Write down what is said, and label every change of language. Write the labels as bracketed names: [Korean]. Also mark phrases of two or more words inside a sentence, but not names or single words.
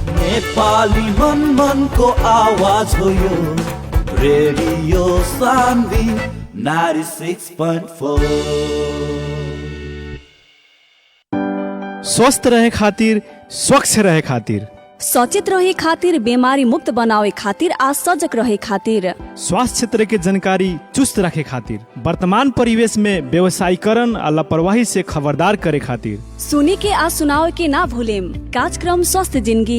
[Nepali] नेपाली मन को आवाज हो यो रेडियो सान्वी 96.4। [Bhojpuri] स्वस्थ रहे खातिर, स्वच्छ रहे खातिर, सचेत रहे खातिर, बीमारी मुक्त बनावे खातिर आ सजग रहे खातिर, स्वास्थ्य क्षेत्र के जानकारी चुस्त रखे खातिर, वर्तमान परिवेश में व्यवसायीकरण आ लापरवाही से खबरदार करे खातिर, सुनी के आ सुनावे के ना भूलेम कार्यक्रम स्वस्थ जिंदगी